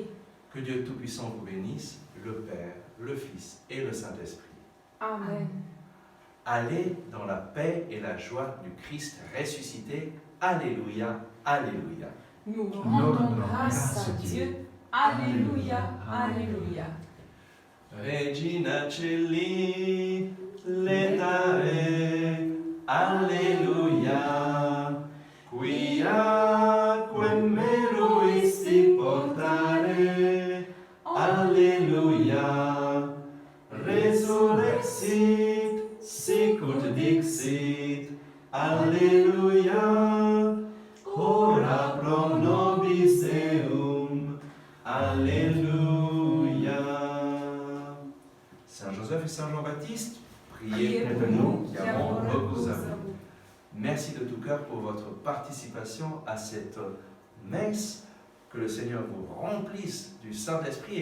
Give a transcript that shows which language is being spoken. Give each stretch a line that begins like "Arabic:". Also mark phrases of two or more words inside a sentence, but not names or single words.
French: Que Dieu Tout-Puissant vous bénisse, le Père, le Fils et le Saint-Esprit. Amen. Allez dans la paix et la joie du Christ ressuscité. Alléluia, Alléluia. Nous rendons grâce à Dieu. Alléluia, Alléluia.
Latin: Regina Celi, Letare, Alleluia, quia quem meruisti portare, Alleluia, resurrexit, sicut dixit, Alleluia, ora pro nobis Deum,
French: Alléluia. Saint Joseph et Saint Jean-Baptiste, priez pour nous qui avons recours à vous. Merci de tout cœur pour votre participation à cette messe que le Seigneur vous remplisse du Saint-Esprit.